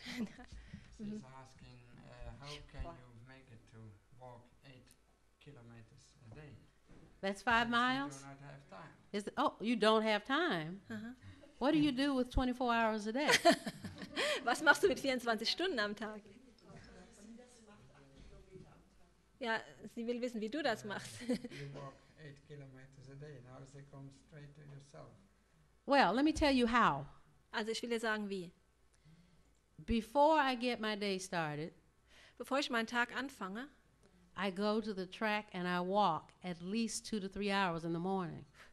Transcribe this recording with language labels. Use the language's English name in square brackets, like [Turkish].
[English] She's asking, how can you make it to walk 8 kilometers a day? That's 5 miles? You do not have time. You don't have time? What do you do with 24 hours a day? [German] Was machst du mit 24 Stunden am Tag? Ja, sie will wissen, wie du das machst. [English] You walk 8 kilometers a day. Now they come straight to yourself. Well, let me tell you how. [German] Also ich will dir sagen, wie. [English] Before I get my day started, [German] Bevor ich meinen Tag anfange, [English] I go to the track and I walk at least 2 to 3 hours in the morning.